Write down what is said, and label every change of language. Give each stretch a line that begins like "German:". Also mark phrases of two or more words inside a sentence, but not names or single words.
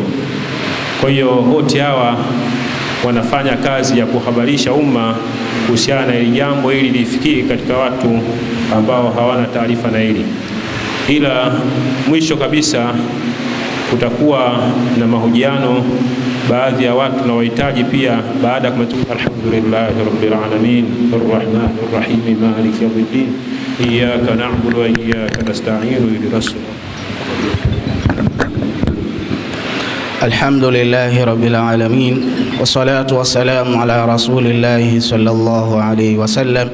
Swahili: Kwa hiyo wote hawa wanafanya kazi ya kuhabarisha umma kuhusiana na hili jambo ili lifikie katika watu ambao hawana taarifa na hili. Ila mwisho kabisa kutakuwa na mahojiano baadhi ya watu na wahitaji pia baada ya kumaliza.
Arabic: الحمد لله رب العالمين الرحمن الرحيم مالك يوم الدين إياك نعبد وإياك نستعين اهدنا الصراط. الحمد لله رب العالمين والصلاة والسلام على رسول الله صلى الله عليه وسلم.